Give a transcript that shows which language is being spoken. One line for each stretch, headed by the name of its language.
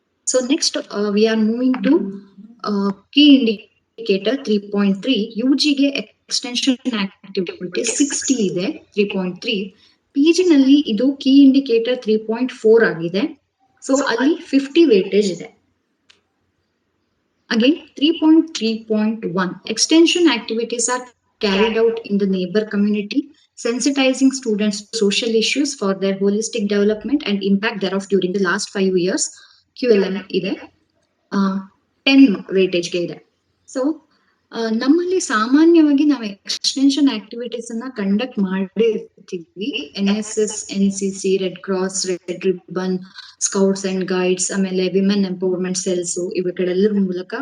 English: So next we are moving to key indicator 3.3.
Kannada: UGಗೆ extension activity 60 ಇದೆ 3.3. PG ನಲ್ಲಿ ಇದು key indicator 3.4 ಆಗಿದೆ. So ಅಲ್ಲಿ 50 ವೇಟೇಜ್ ಇದೆ.
English: Again 3.3.1 extension activities are carried out in the neighbor community, sensitizing students to social issues for their holistic development and impact thereof during the last 5 years.
Kannada: QLM ಇದೆ 10 weightage ಗೆ ಇದೆ. So ನಮ್ಮಲ್ಲಿ ಸಾಮಾನ್ಯವಾಗಿ ನಾವು extension activities ಅನ್ನ conduct ಮಾಡಿರ್ತೀವಿ. NSS, NCC, red cross, red ribbon, scouts and guides, ಆಮೇಲೆ women empowerment cells ಇವುಗಳೆಲ್ಲರ ಮೂಲಕ.